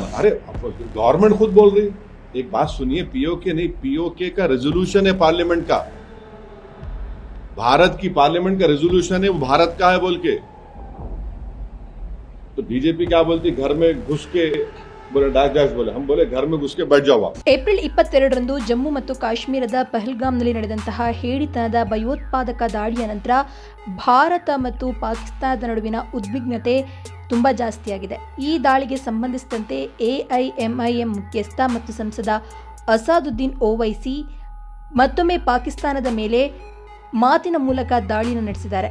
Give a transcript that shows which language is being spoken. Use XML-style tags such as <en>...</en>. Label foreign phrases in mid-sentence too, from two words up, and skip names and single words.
<hi>अरे गवर्नमेंट खुद बोल रही, एक बात सुनिए, पीओके नहीं, पीओके का रेजोल्यूशन है पार्लियामेंट का, भारत की पार्लियामेंट का रेजोल्यूशन है, वो भारत का है बोल के। तो बीजेपी क्या बोलती, घर में घुस के बोले डैश डैश बोले, हम बोले घर में घुस के बैठ जाओ।</hi> <kn>ಏಪ್ರಿಲ್ 22ರಂದು ಜಮ್ಮು ಮತ್ತು ಕಾಶ್ಮೀರದ ಪಹಲ್ಗಾಮ್ನಲ್ಲಿ ನಡೆದಂತಹ ಹೇಡಿತನದ ಭಯೋತ್ಪಾದಕ ದಾಳಿಯ ನಂತರ ಭಾರತ ಮತ್ತು ಪಾಕಿಸ್ತಾನದ ನಡುವಿನ ಉದ್ವಿಗ್ನತೆ ತುಂಬಾ ಜಾಸ್ತಿಯಾಗಿದೆ. ಈ ದಾಳಿಗೆ ಸಂಬಂಧಿಸಿದಂತೆ ಎಐಎಂಐಎಂ ಮುಖ್ಯಸ್ಥ ಮತ್ತು ಸಂಸದ ಅಸಾದುದ್ದೀನ್ ಓವೈಸಿ ಮತ್ತೊಮ್ಮೆ ಪಾಕಿಸ್ತಾನದ ಮೇಲೆ ಮಾತಿನ ಮೂಲಕ ದಾಳಿಯನ್ನು ನಡೆಸಿದ್ದಾರೆ.</kn>